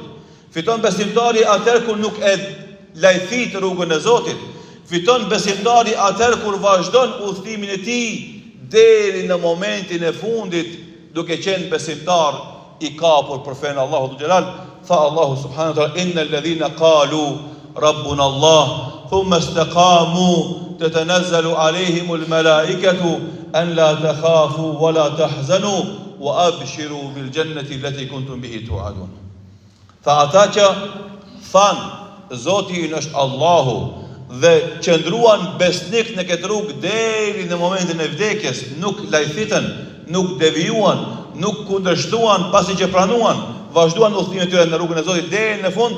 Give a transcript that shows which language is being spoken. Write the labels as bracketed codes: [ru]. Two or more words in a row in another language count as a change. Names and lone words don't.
[sq] Fiton besimtari atëherë kur nuk e lajthit rrugën e Zotit. Fiton besimtari atëherë kur vazhdon udhëtimin e tij deri në momentin e fundit, duke qenë besimtar i kapur për fenë Allahu Xhelal. [ar] Tha الله سبحانه وتعالى إن الذين قالوا ربنا الله ثم استقاموا تتنزل عليهم الملائكة ألا تخافوا ولا تحزنوا وأبشروا بالجنة التي كنتم به توعدون. [sq] Tha ata që than Zoti ynë është Allahu dhe qëndruan besnik në këtë rrugë deri në momentin e vdekjes, nuk lajthitën, nuk devijuan, nuk kundërshtuan pasi që pranuan, vazhduan udhëtimin e tyre në rrugën e Zotit deri në fund.